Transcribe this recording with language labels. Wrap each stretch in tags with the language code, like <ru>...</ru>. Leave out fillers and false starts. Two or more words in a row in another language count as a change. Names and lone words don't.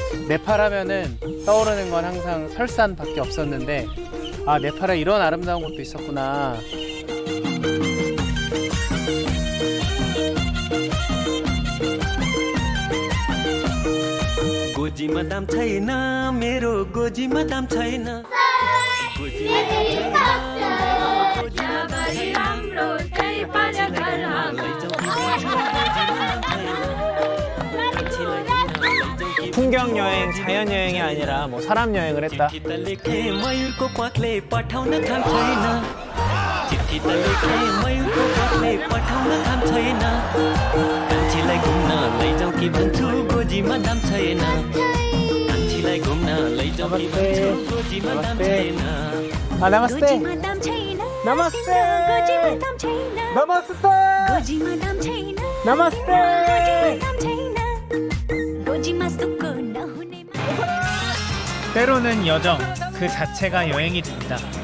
<ko>네팔 하면은 떠오르는 건 항상 설산밖에 없었는데, 아, 네팔에 이런 아름다운 곳도 있었구나.</ko> <ne>गोजीमा दाम छैन मेरो गोजीमा दाम छैन</ne> <ko>풍경 여행, 자연 여행이 아니라 뭐 사람 여행을 했다.</ko> <ne>चिट्ठी त लेखे मयूरको प्वाखले पठाउन काम छैन चिट्ठी त लेखे मयूरको प्वाखले पठाउन काम छैन कान्छीलाई घुम्न लैजाऊ कि भन्छु गोजीमा दाम छैन कान्छीलाई घुम्न लैजाऊ कि भन्छु गोजीमा दाम छैन</ne> <ko>아,</ko> <ne>नमस्ते। नमस्ते। नमस्ते.</ne> <ko>때로는 여정 그 자체가 여행이 됩니다.</ko>